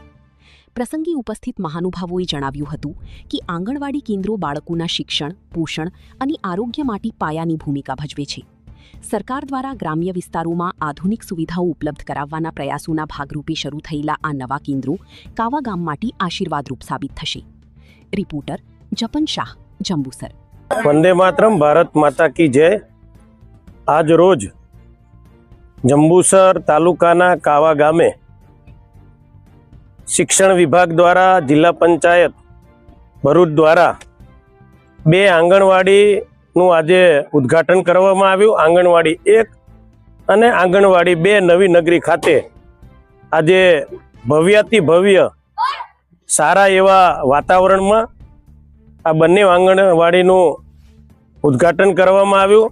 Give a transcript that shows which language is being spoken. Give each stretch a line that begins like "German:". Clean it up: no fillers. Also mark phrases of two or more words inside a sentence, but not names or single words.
Gujarati: પ્રસંગે ઉપસ્થિત મહાનુભાવોએ જણાવ્યું હતું કે આંગણવાડી કેન્દ્રો બાળકોના શિક્ષણ, પોષણ અને આરોગ્ય માટે પાયાની ભૂમિકા ભજવે છે। સરકાર દ્વારા ગ્રામ્ય વિસ્તારોમાં આધુનિક સુવિધાઓ ઉપલબ્ધ કરાવવાના પ્રયાસોના ભાગરૂપે શરૂ થયેલા આ નવા કેન્દ્રો કાવા ગામ માટે આશીર્વાદરૂપ સાબિત થશે। રિપોર્ટર જપન શાહ, જંબુસર।
Hindi: वंदे मातरम, भारत माता की जय।
Gujarati: આજ રોજ જંબુસર તાલુકાના કાવા ગામે શિક્ષણ વિભાગ દ્વારા જિલ્લા પંચાયત ભરૂચ દ્વારા 2 આંગણવાડીનું આજે ઉદ્ઘાટન કરવામાં આવ્યું। આંગણવાડી 1 અને આંગણવાડી 2 નવી નગરી ખાતે આજે ભવ્યાતિ ભવ્ય સારા એવા વાતાવરણમાં આ બંને આંગણવાડીનું ઉદ્ઘાટન કરવામાં આવ્યું।